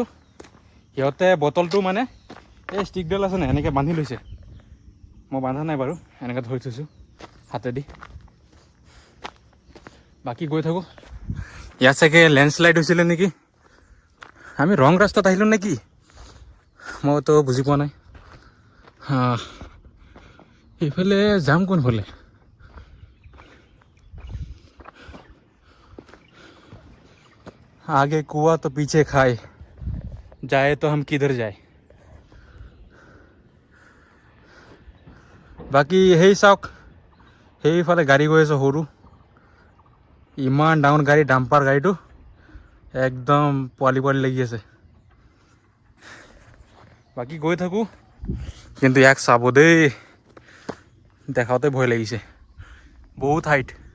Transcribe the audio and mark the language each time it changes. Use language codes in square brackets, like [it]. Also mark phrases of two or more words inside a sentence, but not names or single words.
[as] সিহঁতে বটলটো মানে এই ষ্টিকডাল আছে নাই এনেকৈ বান্ধি লৈছে, মই বান্ধা নাই বাৰু, এনেকৈ ধৰি থৈছোঁ হাতেদি। বাকী গৈ থাকোঁ। ইয়াত চাগে লেণ্ডশ্লাইড হৈছিলে নেকি, আমি ৰং ৰাস্তাত আহিলোঁ নেকি, মইতো বুজি পোৱা নাই। এইফালে যাম কোনফালে? [hi] आगे कुआ तो पीछे खाए, जाए तो हम किधर जाए। [as] বাকী সেই চাওক, সেইফালে গাড়ী গৈ আছে সৰু, ইমান ডাঙৰ গাড়ী, ডাম্পাৰ গাড়ীটো একদম পোৱালি পোৱালি লাগি আছে। বাকী গৈ থাকোঁ, কিন্তু ইয়াক চাব দেই, দেখাওঁতে ভয় লাগিছে, বহুত হাইট।